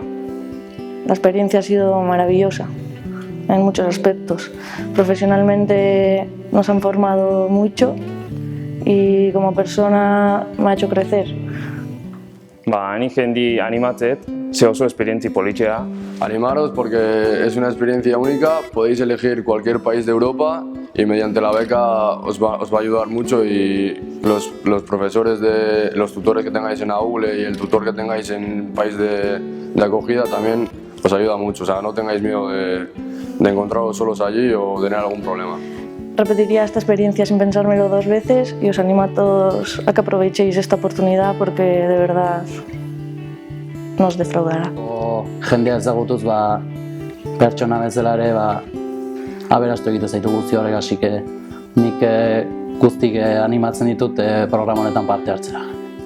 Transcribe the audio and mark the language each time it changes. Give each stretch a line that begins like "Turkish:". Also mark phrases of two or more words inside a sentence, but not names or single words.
Spanish: La experiencia ha sido maravillosa en muchos aspectos. Profesionalmente nos han formado mucho y como persona me ha hecho crecer.
Basque: Ni jendi animatzet, ze oso esperientzia politxea.
Spanish: Animaros porque es una experiencia única, podéis elegir cualquier país de Europa y mediante la beca os va a ayudar mucho y los profesores, los tutores que tengáis en AUGLE y el tutor que tengáis en el país de acogida también os ayuda mucho, o sea, no tengáis miedo de encontraros solos allí o tener algún problema. Repetiría esta experiencia sin pensármelo 2 veces y os animo a todos a que aprovechéis esta oportunidad porque de verdad no os defraudará.
Basque: Jendea ezagutuz, pertsona bezala ere, aberastu egiten zaitu guzti horrek,
Spanish: así que
Basque: nik guztik animatzen ditut programa honetan parte hartzera.